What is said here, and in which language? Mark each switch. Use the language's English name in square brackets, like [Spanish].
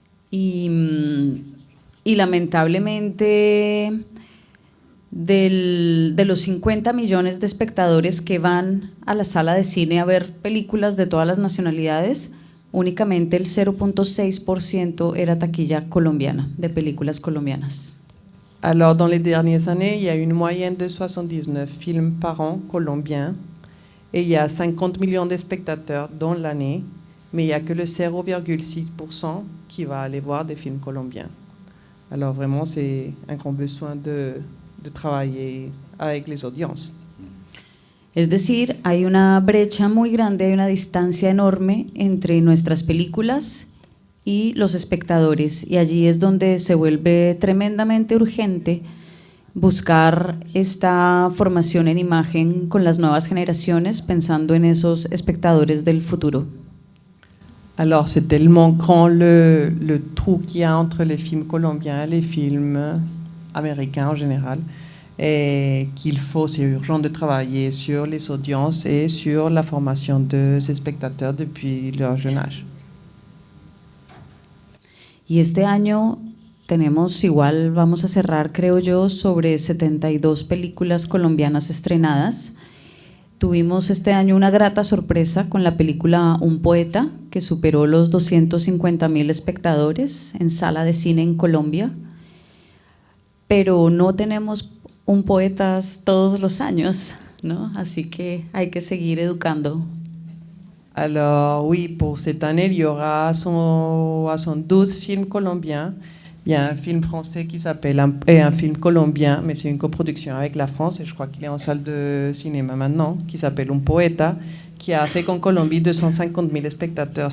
[Spanish] y lamentablemente de los 50 millones de espectadores que van a la sala de cine a ver películas de todas las nacionalidades, únicamente el 0.6% era taquilla colombiana, de películas colombianas. [French] Alors, dans les dernières années, il y a une moyenne de 79 films par an colombiens et il y a 50 millions de spectateurs dans l'année, mais il n'y a que le 0,6% qui va aller voir des films colombiens. Alors vraiment, c'est un grand besoin de trabajar avec les audiences. [Spanish] Es decir, hay una brecha muy grande, hay una distancia enorme entre nuestras películas y los espectadores, y allí es donde se vuelve tremendamente urgente buscar esta formación en imagen con las nuevas generaciones, pensando en esos espectadores del futuro. [French] Alors c'est tellement grand le trou qu'il y a entre les films colombiens et les films américains en général, et qu'il faut, c'est urgent de travailler sur les audiences et sur la formation de ces spectateurs depuis leur jeune âge. [Spanish] Y este año tenemos igual, vamos a cerrar creo yo, sobre 72 películas colombianas estrenadas. Tuvimos este año una grata sorpresa con la película Un poeta, que superó los 250.000 espectadores en sala de cine en Colombia, pero no tenemos un poetas todos los años, ¿no? Así que hay que seguir educando. [French] Alors oui, pour cette année, il y aura 12 films colombiens. Il y a un film français qui s'appelle un film colombien, mais c'est une coproduction avec la France, et je crois qu'il est en salle de cinéma maintenant, qui s'appelle Un poeta, qui a fait qu'en Colombie 250 000 spectateurs.